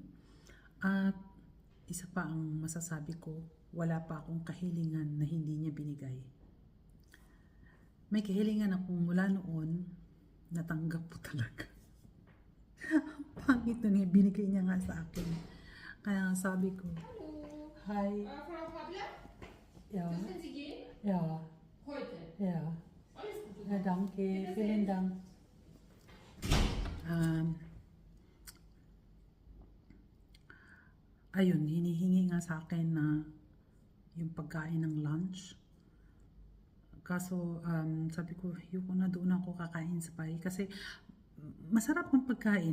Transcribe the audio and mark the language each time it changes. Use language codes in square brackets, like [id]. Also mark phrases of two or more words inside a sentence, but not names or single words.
[tl] At isa pa ang masasabi ko, wala pa akong kahilingan na hindi niya binigay. May kahilingan akong mula noon, natanggap po talaga. Pangit na niya, binigay niya nga sa akin. Kaya sabi ko, hi. [de] Frau Pabler? Ja. Dürfen Sie gehen? Ja. Heute? Ja. Alles Gute. Ja, danke. Vielen Dank. [tl] Ayun, hinihingi nga sa akin na yung pagkain ng lunch. Kaso, sabi ko, yuko na doon ako kakain sa bahay. Kasi, masarap ang pagkain.